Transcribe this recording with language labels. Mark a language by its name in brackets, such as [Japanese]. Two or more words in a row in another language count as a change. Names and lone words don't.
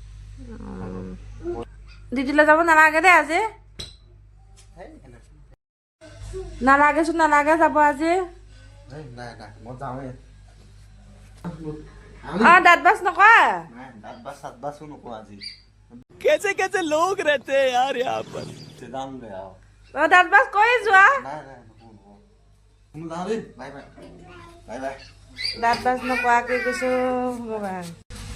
[Assamese] ডিউটিলৈ যাব নালাগে দেই আজি নালাগেচোন নালাগে যাব আজি নাই মই যাওঁৱে দাঁত বাছ নকৰা দাঁত বাছ চাত বাছো নকওঁ আজি [Hindi] कैसे कैसे लोग रहते हैं यार यहाँ पर [Assamese] যামগৈ আৰু দাঁত বাছ কৰি যোৱা নাই নকওঁ যাওঁ দেই বাই বাই দাঁত বাছ নকৰাকৈ কৈছোঁ ভগৱান